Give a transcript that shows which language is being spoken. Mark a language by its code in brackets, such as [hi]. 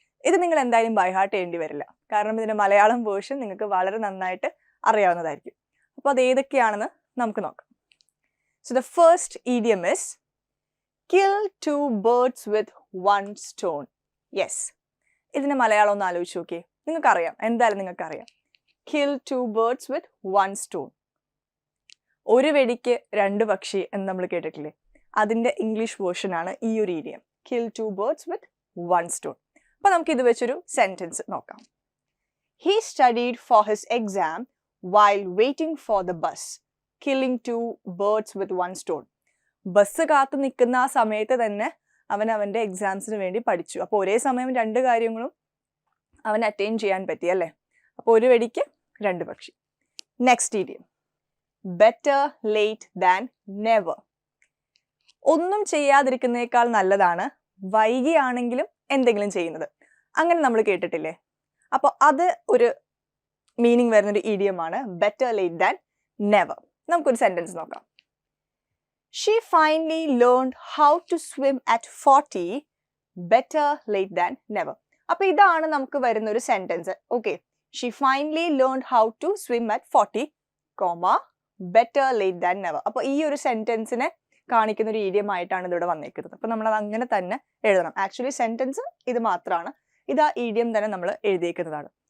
[ml] ഇത് നിങ്ങൾ എന്തായാലും ബൈ ഹാർട്ട് ചെയ്യേണ്ടി വരില്ല, കാരണം ഇതിൻ്റെ മലയാളം വേർഷൻ നിങ്ങൾക്ക് വളരെ നന്നായിട്ട് അറിയാവുന്നതായിരിക്കും. അപ്പോൾ അത് ഏതൊക്കെയാണെന്ന് നമുക്ക് നോക്കാം. [en] So the first idiom is kill 2 birds with 1 stone. [ml] Yes, ഇതിൻ്റെ മലയാളം ഒന്ന് ആലോചിച്ച് നോക്കിയേ. നിങ്ങൾക്കറിയാം, എന്തായാലും നിങ്ങൾക്കറിയാം. [en] Kill 2 birds with 1 stone. [ml] ഒരു വെടിക്ക് 2 പക്ഷി എന്ന് നമ്മൾ കേട്ടിട്ടില്ലേ? അതിൻ്റെ ഇംഗ്ലീഷ് വേർഷനാണ് ഈ ഒരു idiom, [en] Kill 2 birds with 1 stone. [ml] അപ്പോൾ നമുക്ക് ഇത് വെച്ചൊരു സെൻറ്റൻസ് നോക്കാം. [en] He studied for his exam while waiting for the bus, killing 2 birds with 1 stone. [ml] Bus കാത്തു നിൽക്കുന്ന ആ സമയത്ത് തന്നെ അവൻ അവൻ്റെ എക്സാംസിന് വേണ്ടി പഠിച്ചു. അപ്പോൾ ഒരേ സമയം 2 കാര്യങ്ങളും അവൻ അറ്റൈൻ ചെയ്യാൻ പറ്റി അല്ലേ? അപ്പോൾ ഒരു വെടിക്ക് 2 പക്ഷി. [en] Next idiom, better late than never. [ml] ഒന്നും ചെയ്യാതിരിക്കുന്നേക്കാൾ നല്ലതാണ് വൈകിയാണെങ്കിലും എന്തെങ്കിലും ചെയ്യുന്നത്. അങ്ങനെ നമ്മൾ കേട്ടിട്ടില്ലേ? അപ്പോൾ അത് ഒരു മീനിങ് വരുന്നൊരു ഇഡിയമാണ് [en] Better late than never. [ml] നമുക്കൊരു സെൻറ്റൻസ് നോക്കാം. [en] She finally learned how to swim at 40, better late than never. [ml] അപ്പോൾ ഇതാണ് നമുക്ക് വരുന്ന ഒരു sentence. [en] Okay, she finally learned how to swim at 40, better late than never. [ml] അപ്പോൾ ഈ ഒരു സെൻറ്റൻസിനെ കാണിക്കുന്ന ഒരു ഇഡിയം ആയിട്ടാണ് ഇതിവിടെ വന്നേക്കുന്നത്. അപ്പോൾ നമ്മളത് അങ്ങനെ തന്നെ എഴുതണം. ആക്ച്വലി സെൻറ്റൻസ് ഇത് മാത്രമാണ്, ഇത് ആ ഇഡിയം തന്നെ നമ്മൾ എഴുതിയേക്കുന്നതാണ്.